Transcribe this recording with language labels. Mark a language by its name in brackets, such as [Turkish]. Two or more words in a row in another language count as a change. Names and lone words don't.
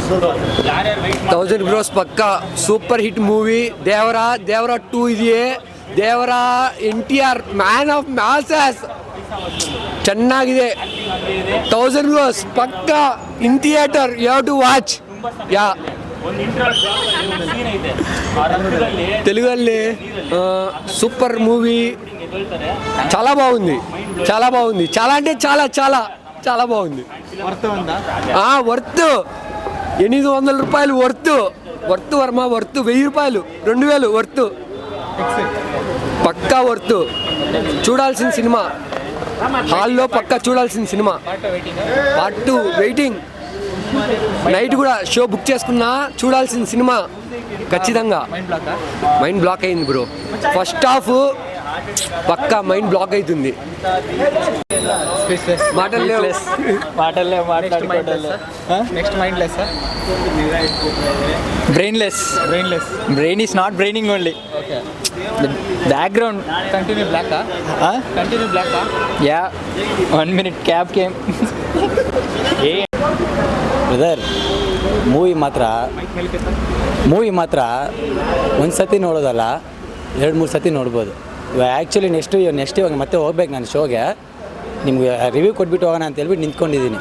[English] 1000 crores ಪಕ್ಕ super hit movie. [Kannada] ದೇವರ 2 ಇದೆಯೇ, ದೇವರ NTR [English] man of masses [Kannada] ಚೆನ್ನಾಗಿದೆ. [English] 1000 crores ಪಕ್ಕ in theatre, You have to watch. [Telugu] ಯಾ తెలుగుಲ್ಲಿ సూపర్ మూవీ, చాలా బాగుంది. చాలా అంటే చాలా బాగుంది. వర్త్ 800 రూపాయలు వర్త్ వర్మ, వర్త్ 1000 రూపాయలు, 2000 వర్త్, పక్కా వర్త్. చూడాల్సిన సినిమా, హాల్లో పక్కా చూడాల్సిన సినిమా. [English] Part 2 waiting. [Telugu] నైట్ కూడా [English] show book [Telugu] చేసుకున్నా చూడాల్సిన సినిమా ఖచ్చితంగా. [English] mind block [Telugu] అయింది బ్రో. [English] first half [Telugu] పక్కా [English] mind block [Telugu] అవుతుంది. [English] Brain is not braining only. Okay. The background. Continue black. Yeah. 1 minute cab came. [Kannada] ಬ್ರದರ್, ಮೂವಿ ಮಾತ್ರ ಒಂದು ಸತಿ ನೋಡೋದಲ್ಲ, 2-3 ಸತಿ ನೋಡ್ಬೋದು. [English] actually next [Kannada] ಇವಾಗ ಮತ್ತೆ ಹೋಗ್ಬೇಕು ನಾನು ಶೋಗೆ. ನಿಮ್ಗೆ ರಿವ್ಯೂ ಕೊಟ್ಬಿಟ್ಟು ಹೋಗೋಣ ಅಂತ ಹೇಳ್ಬಿಟ್ಟು ನಿಂತ್ಕೊಂಡಿದ್ದೀನಿ.